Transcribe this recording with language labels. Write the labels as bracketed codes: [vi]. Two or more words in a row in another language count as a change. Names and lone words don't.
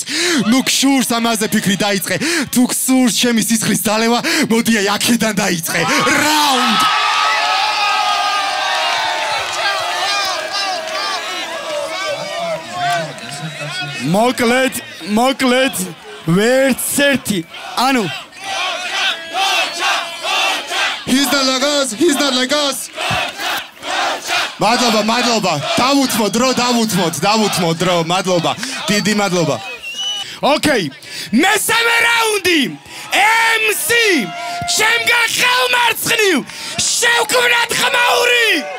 [ka] ნუ გშურს ამაზე ფიქრი დაიწყე. თუ გსურს ჩემი სისხლის დალევა, მოდი აი აქედან დაიწყე. Round მოკლედ ვერც ერთი ანუ [en] He's not like us [ka] მადლობა დავუთმოთ დრო მადლობა დიდი მადლობა Okay მესამე რაუნდი MC ჩემგან ხელმარცხნივ შევქმნათ ხმაური